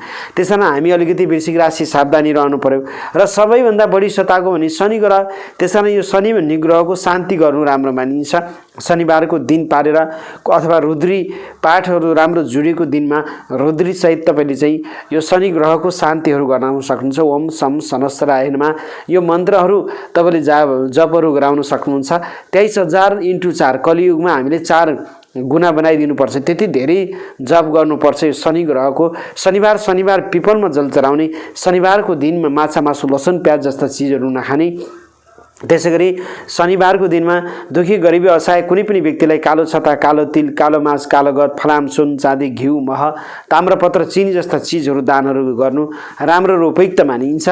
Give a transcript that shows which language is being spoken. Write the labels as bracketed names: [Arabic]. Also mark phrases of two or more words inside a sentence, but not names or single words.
[Nepali] त्यसैले हामी अलिकति वृश्चिक राशि सावधानी रहनु पर्यो। र सबैभन्दा बढी सताएको भने शनि ग्रह। त्यसैले यो शनि भन्ने ग्रहको शान्ति गर्नु राम्रो मानिन्छ। शनिबारको दिन पारेर अथवा रुद्री पाठहरू राम्रो जोडिएको दिनमा रुद्री सहित तपाईले चाहिँ यो शनि ग्रहको शान्तिहरू गर्न सक्नुहुन्छ। [Sanskrit] ओम सम सनस्त्राय नमः [Nepali] यो मन्त्रहरू तपाईले जपहरू गराउन सक्नुहुन्छ। 23,000 × 4 कलियुगमा हामीले 4 गुना बनाइदिनुपर्छ, त्यति धेरै जप गर्नुपर्छ यो शनि ग्रहको। शनिबार पिपलमा जल चढाउने, शनिबारको दिनमा माछा मासु लसुन प्याज जस्ता चिजहरू नखाने, त्यसैगरी शनिबारको दिनमा दुखी गरिबी असहाय कुनै पनि व्यक्तिलाई कालो छता, कालो तिल, कालो मास, कालो गहत, फलाम, सुन, चाँदी, घिउ, मह, ताम्रपत्र, चिनी जस्ता चिजहरू दानहरू गर्नु राम्रो र उपयुक्त मानिन्छ।